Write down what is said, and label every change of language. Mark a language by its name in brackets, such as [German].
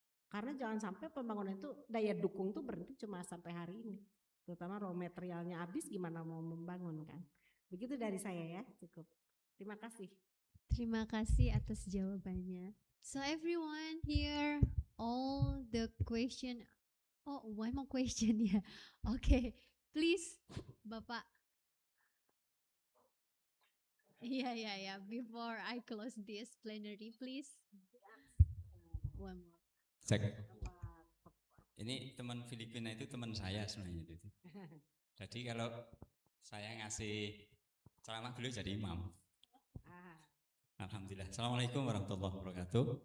[Indonesian] Karena jangan sampai pembangunan itu daya dukung tuh berhenti cuma sampai hari ini. Terutama raw materialnya habis, gimana mau membangun kan? Begitu dari saya ya, cukup. Terima kasih. Terima kasih atas jawabannya. [English] So everyone here, all the question. Oh, one more question ya. Okay, please, Bapak. Yeah. Before I close this plenary, please. One more. [Indonesian] Cek. Ini teman Filipina itu teman saya sebenarnya itu. Jadi kalau saya ngasih ceramah beliau jadi imam. Alhamdulillah. Assalamualaikum warahmatullahi wabarakatuh.